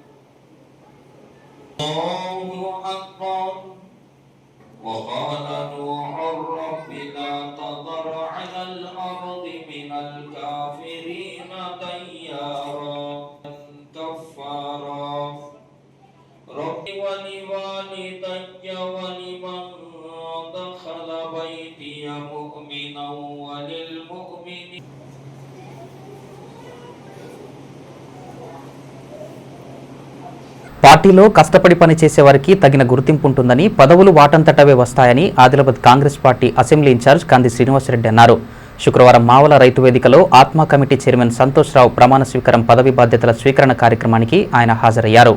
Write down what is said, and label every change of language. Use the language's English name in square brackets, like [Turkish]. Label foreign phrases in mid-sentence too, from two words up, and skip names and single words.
[Arabic] الله أكبر وقال نوح رب لا تذر على الأرض من الكافرين ديارا كفارا رب ولوالدي ولمن دخل بيتي مؤمنا وللمؤمنين [Telugu] పార్టీలో కష్టపడి పనిచేసే వారికి తగిన గుర్తింపు ఉంటుందని, పదవులు వాటంతటవే వస్తాయని ఆదిలాబాద్ కాంగ్రెస్ పార్టీ అసెంబ్లీ ఇన్ఛార్జ్ కంది శ్రీనివాసరెడ్డి అన్నారు. శుక్రవారం మావల రైతు వేదికలో ఆత్మ కమిటీ చైర్మన్ సంతోష్ రావు ప్రమాణ స్వీకారం పదవి బాధ్యతల స్వీకరణ కార్యక్రమానికి ఆయన హాజరయ్యారు.